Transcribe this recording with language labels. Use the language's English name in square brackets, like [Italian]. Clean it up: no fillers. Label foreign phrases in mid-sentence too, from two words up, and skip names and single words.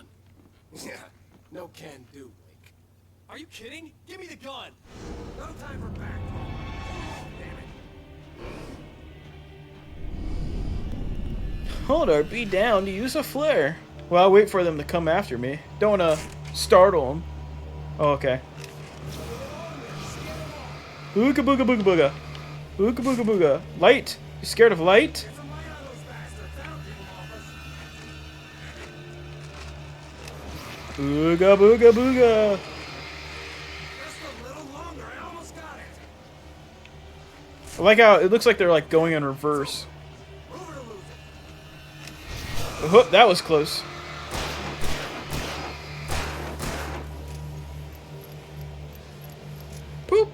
[English] Yeah, no can do, Wake. Are you kidding? Give me the gun! No time for back talk. Damn it. Hold our B down to use a flare. Well, I'll wait for them to come after me. Don't want to startle them. Oh, okay. Ooga booga booga booga. Ooga booga booga. Light. You scared of light? Ooga booga booga. I like how it looks like they're like going in reverse. Oh, that was close. Poop.